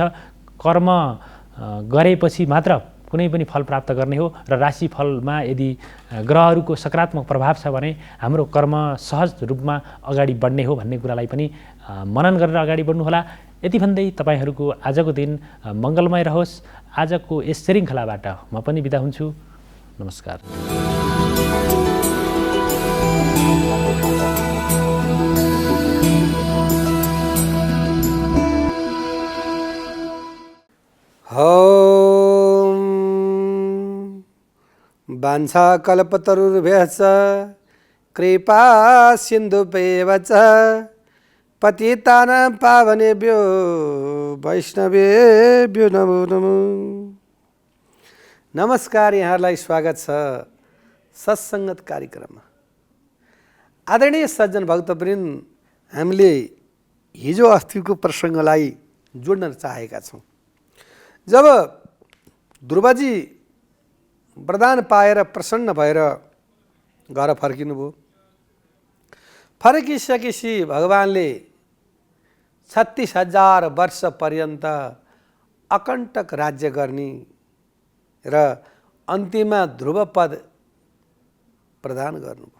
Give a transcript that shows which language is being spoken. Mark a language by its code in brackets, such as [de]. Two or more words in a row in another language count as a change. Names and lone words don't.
[ne] कर्म गरेपछि मात्र कुनै पनि फल प्राप्त गर्ने हो र राशिफलमा यदि ग्रहहरूको सकारात्मक प्रभाव छ भने हाम्रो कर्म सहज रूपमा अगाडि बढ्ने हो भन्ने कुरालाई पनि मनन गरेर अगाडि बढ्नुहोला। यति भन्दै तपाईँहरूको आजको दिन मङ्गलमय रहोस्। आजको यस श्रृङ्खलाबाट म पनि बिदा हुन्छु। नमस्कार। [sa] ॐ वाञ्छाकल्पतरुर्भ्यश्च कृपा सिन्धुभ्येव च पतितानां पावनेभ्यो वैष्णवेभ्यो नमो नमः। [ne] नमस्कार, यहाँलाई स्वागत छ सत्सङ्गत कार्यक्रममा। आदरणीय सज्जन भक्तवृन्द, हामीले हिजो अस्तिको प्रसङ्गलाई जोड्न चाहेका छौँ। जब ध्रुवजी वरदान पाएर प्रसन्न भएर घर फर्किनुभयो, फर्किसकेपछि भगवानले 36,000 वर्ष पर्यन्त अकण्टक राज्य गर्ने र अन्तिममा ध्रुव पद प्रदान गर्नुभयो।